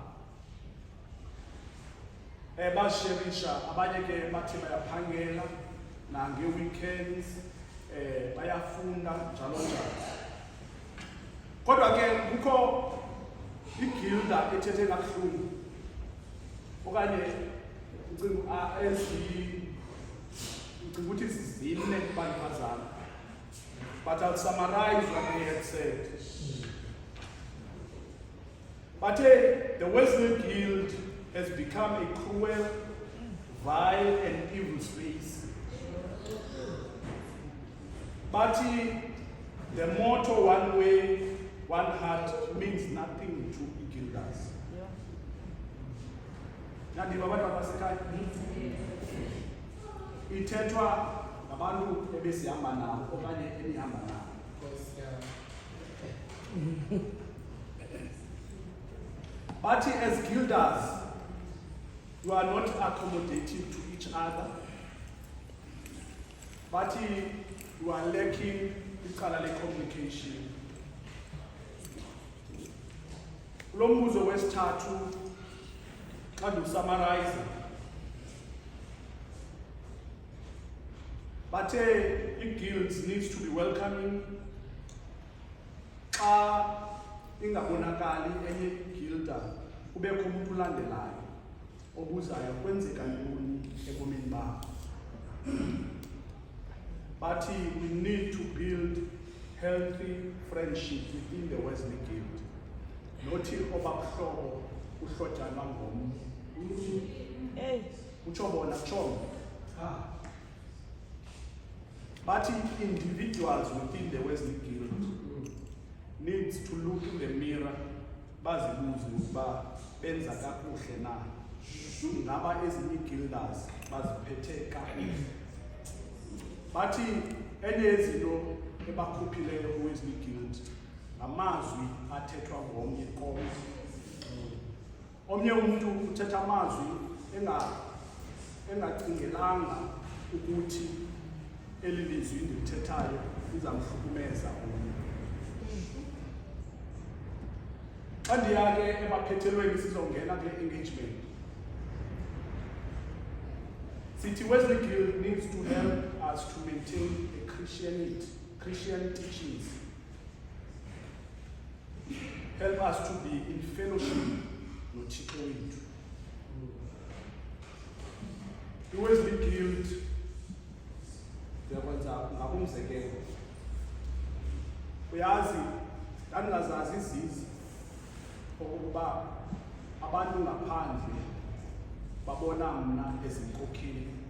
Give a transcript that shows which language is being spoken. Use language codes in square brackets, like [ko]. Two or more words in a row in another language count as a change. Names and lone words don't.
[xh] Bazisherisha, abanye ke bathi bayaphangela nange-weekends, bayafunda njalo njalo. Kodwa ke kukho igilda ethethe kabuhlungu okanye ucinga ukuthi sizine kubanifazana. [en] But I'll summarize what they had said. But the Wesley Guild has become a cruel, vile, and evil space. But the motto, one way, one heart, means nothing to Guilders. [xh] Ithethwa abantu ebesihamba nabo okanye enihamba nabo. [en] But as Guilders, you are not accommodating to each other. But you are lacking communication. [xh] Lo mbuzo wesithathu xa ndiwusummarize. [en] But guilds needs to be welcoming. [xh] Xa ingabonakali enye guilda kubekho umuntu ulandelayo obuzayo kwenzeka ntoni ebomini bakho. [en] But we need to build healthy friendship within the Wesley Guild. [xh] Nothi obabuhlobo uhlotshana ngomnye. Utsho bona tsho. [en] But individuals within the Wesley Guild needs to look in the mirror, [xh] bazibuze ukuba benza kakuhle na. Ngaba ezinye guilders baziphethe kakuhle. But enye yezinto ebakhuphileyo ku-Wesley Guild amazwi athethwa ngomnye komnye. Omnye umuntu uthetha amazwi engacingelanga ukuthi eli lizwi ndilithethayo lizamhlukumeza omnye. Xa ndiya ke emaphethelweni sizongena kule engagement. [en] City Wesley Guild needs to help us to maintain a Christian teachings. Help us to be in fellowship [xh] noThixo wethu. The Wesley Guild ndiyakwenza ngabumzekelo. Uyazi ndandingazazi izizi okokuba abantu ngaphandle babona mna ezinkokheli.